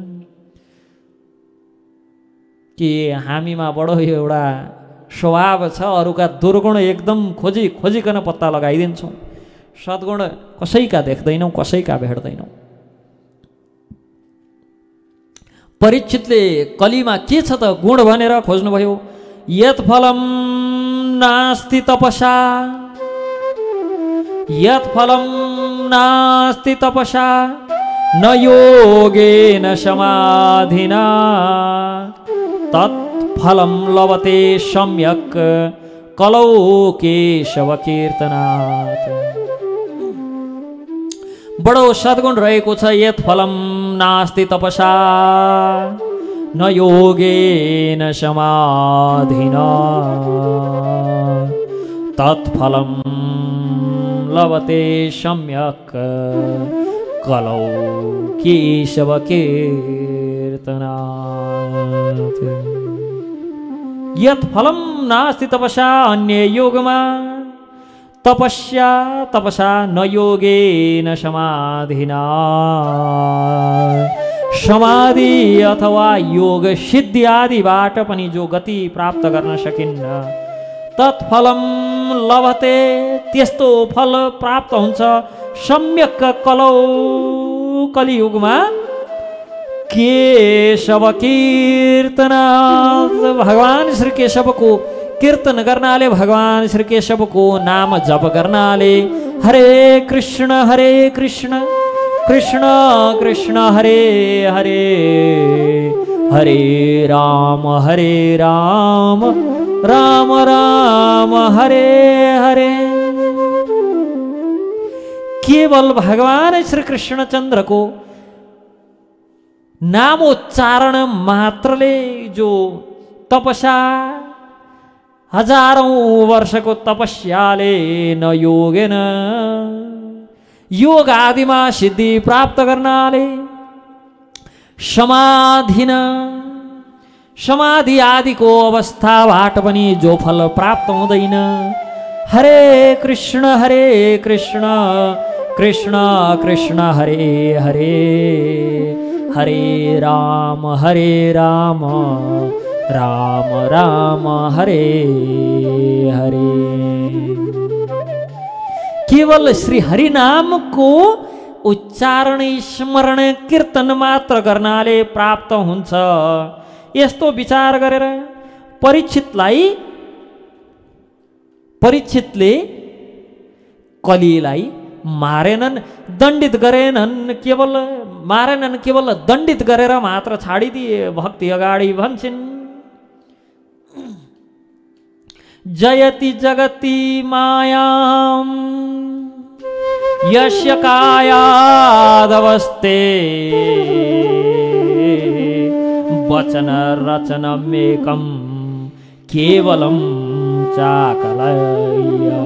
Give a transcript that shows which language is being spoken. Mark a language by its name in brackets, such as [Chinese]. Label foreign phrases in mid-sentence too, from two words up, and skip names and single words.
[Nepali] कि हामीमा बडो एउटा स्वभाव छ, अरूका दुर्गुण एकदम खोजिकन पत्ता लगाइदिन्छौँ, सद्गुण कसैका देख्दैनौँ, कसैका भेट्दैनौँ। परीक्षितले कलिमा के छ त गुण भनेर खोज्नुभयो। [Sanskrit] यत् फलम नास्ति तपसा, यत् फलम नास्ति तपसा न योगेन समाधिना तत्फलम लभते सम्यक् कलौ केशव कीर्तनात्। [Nepali] बडो सद्गुण रहेको छ। [Sanskrit] यत् फलम नास्ति तपसा न योगेन समाधिना तत्फलम लभते सम्यक् कलौ केशव कीर्तनात्। यत् फलम नास्ति तपसा, [Nepali] अन्य योगमा तपस्या [Sanskrit] तपसा न योगेन समाधिना, [Nepali] समाधि अथवा योग सिद्धि आदिबाट पनि जो गति प्राप्त गर्न सकिन्न, [Sanskrit] तत्फलम लभते, [Nepali] त्यस्तो फल प्राप्त हुन्छ [Sanskrit] सम्यक कलौ, [Nepali] कलियुगमा [Sanskrit] केशव कीर्तनात्। [Nepali] भगवान श्री केशवको कीर्तन गर्नाले, भगवान श्री केशवको नाम जप गर्नाले, [Sanskrit] हरे कृष्ण कृष्ण कृष्ण हरे हरे, हरे राम राम राम हरे हरे। [Nepali] केवल भगवान श्री कृष्णचन्द्र को नामोच्चारण मात्रले जो तपस्या, हजारौं वर्षको तपस्याले [Sanskrit] न योगेन, [Nepali] योग आदिमा सिद्धि प्राप्त गर्नाले, समाधिन, समाधि आदिको अवस्थाबाट पनि जो फल प्राप्त हुँदैन। [Sanskrit] हरे कृष्ण कृष्ण कृष्ण हरे हरे, हरे राम राम राम हरे हरे। [Nepali] केवल श्री हरि नाम को उच्चारण स्मरण कीर्तन मात्र गर्नाले प्राप्त हुन्छ। यस्तो विचार गरेर परीक्षितले कलिलाई मारेनन्, दण्डित गरेनन्, केवल मारेनन्, केवल दण्डित गरेर मात्र छाडिदिए। भक्ति अगाडि भन्छन्, [Sanskrit] जयति जगति मायां यस्य कायादवस्ते, वचन रचनमेकं केवलं चाकलय